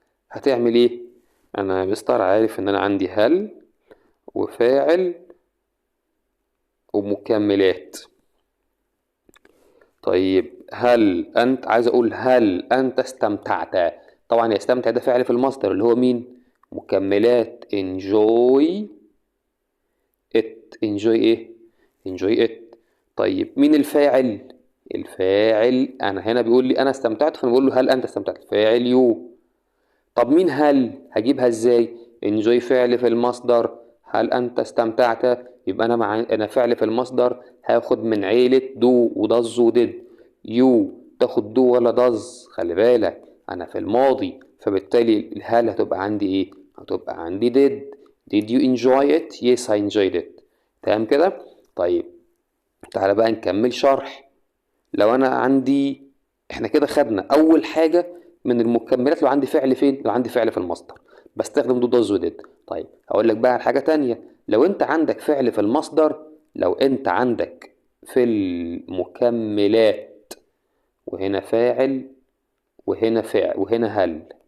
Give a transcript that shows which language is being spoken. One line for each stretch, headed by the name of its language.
Arabic: هتعمل ايه؟ انا يا مستر عارف ان انا عندي هل وفاعل ومكملات. طيب هل انت، عايز اقول هل انت استمتعت. طبعا يستمتع ده فعل في المصدر اللي هو مين؟ مكملات
English: enjoy it. enjoy
Arabic: ايه؟
English: enjoy it.
Arabic: طيب مين الفاعل؟ الفاعل انا هنا بيقول لي انا استمتعت، فانا بقول له هل انت استمتعت؟ الفاعل يو. طب مين هل؟ هجيبها ازاي؟ enjoy فعل في المصدر، هل انت استمتعت؟ يبقى انا فعل في المصدر هاخد من عيلة دو ودز ودid. يو تاخد دو ولا دز؟ خلي بالك انا في الماضي، فبالتالي الهل هتبقى عندي ايه؟ هتبقى عندي did.
English: did you enjoy it؟ yes I enjoyed it.
Arabic: تمام كده. طيب تعالى بقى نكمل شرح. لو انا عندي، احنا كده خدنا اول حاجه من المكملات، لو عندي فعل فين؟ لو عندي فعل في المصدر بستخدم دو داز وديد. طيب هقول لك بقى على حاجه تانية. لو انت عندك فعل في المصدر، لو انت عندك في المكملات، وهنا فاعل وهنا فاعل وهنا هل.